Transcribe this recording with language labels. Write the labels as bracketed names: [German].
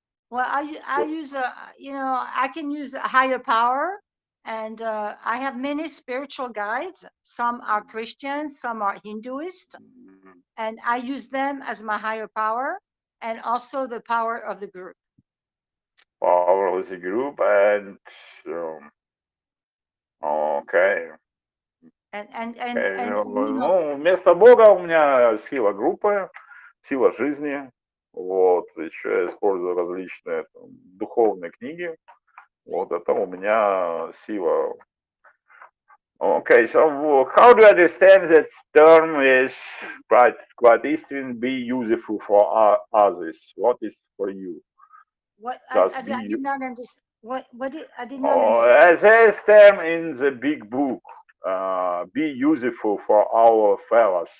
[English] Well, I use I can use a higher power, and I have many spiritual guides. Some are Christians, some are Hinduist, and I use them as my higher power, and also the power of the group. Power of the group and okay. And [Russian] Ну, вместо Бога у меня сила группы, сила жизни. Вот, еще я использую различные там, духовные книги. Вот это у меня сила. [English] Okay, so how do you understand that term is quite Eastern, be useful for others? What is for you? what Just I be. did not understand. I did not understand. As a term in the big book, be useful for our fellows.